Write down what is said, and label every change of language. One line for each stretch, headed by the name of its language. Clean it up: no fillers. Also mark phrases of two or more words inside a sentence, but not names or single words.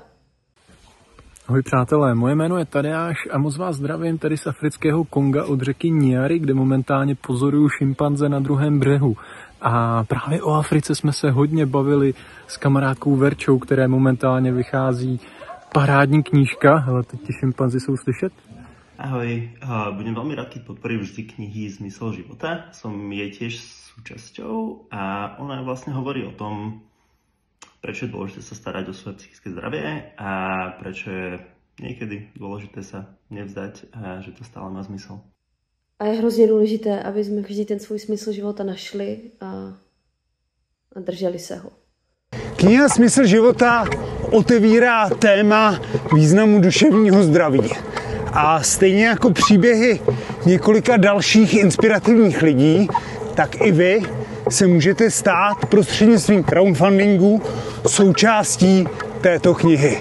Czech: Ahoj přátelé, moje jméno je Tadeáš a moc vás zdravím tady z afrického Konga od řeky Nyari, kde momentálně pozoruju šimpanze na druhém břehu. A právě o Africe jsme se hodně bavili s kamarádkou Verčou, které momentálně vychází parádní knížka. Hele, teď ti šimpanzi jsou slyšet?
Slovak: Ahoj, budem veľmi rád, keď podporím vždy knihy Zmysel života. Som jej tiež súčasťou a ona vlastne hovorí o tom, prečo je dôležité sa starať o svoje psychické zdravie a prečo je niekedy dôležité sa nevzdať a že to stále má zmysel.
Czech: A je hrozně důležité, aby jsme vždy ten svůj smysl života našli a drželi se ho. Kniha Smysl života otevírá téma významu duševního zdraví. A stejně jako příběhy několika dalších inspirativních lidí, tak i vy se můžete stát prostřednictvím crowdfundingu součástí této knihy.